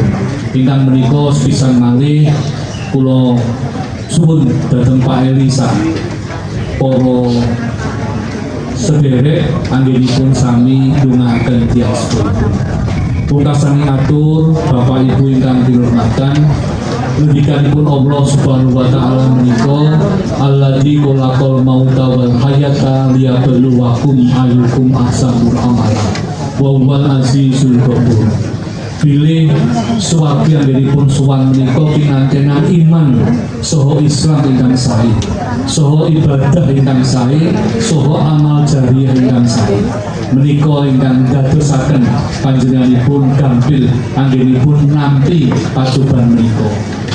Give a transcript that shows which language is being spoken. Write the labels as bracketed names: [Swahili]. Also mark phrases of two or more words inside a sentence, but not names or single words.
[Javanese] Ingkang menika sepisan malih kula suwun dhateng Pak Elisa para sederek anggenipun sami ndongaaken tiyang sedaya. Pungkasane atur Bapak Ibu ingkang dirahmatan ngendikanipun [Arabic] الله سبحانه وتعالى menika الذي خلق الموت والحياة ليبلوكم أيكم أحسن عملا وهو العزيز الغفور. [Javanese] Bilih suwargi anggenipun sowan menika pinantenan iman saha Islam ingkang sae, saha ibadah ingkang sae, saha amal jariyah ingkang sae. Menika ingkang dadosaken panjenenganipun gampil anggenipun nampi pacoban menika.